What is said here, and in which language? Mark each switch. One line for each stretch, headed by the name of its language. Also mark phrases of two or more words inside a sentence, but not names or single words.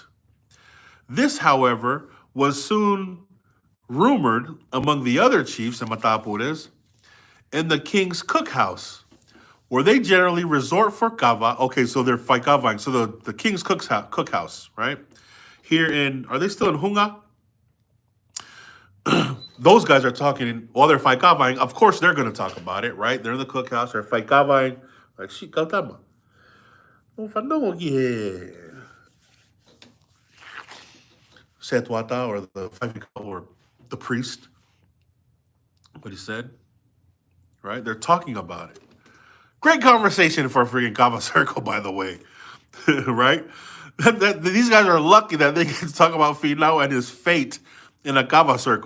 English: This, however, was soon rumored among the other chiefs and matapules in the king's cookhouse, where they generally resort for kava. Okay, so they're faikavaing. So the king's cookhouse, right? Here in, are they still in Hunga? those guys are talking while they're faikavaing. Of course, they're going to talk about it, right? They're in the cookhouse. They're faikavaing. Like, shit, kaltama. Finau Setwata, or the or the priest, what he said, right? They're talking about it. Great conversation for a freaking Kava Circle, by the way, right? These guys are lucky that they get to talk about Finau and his fate in a Kava Circle.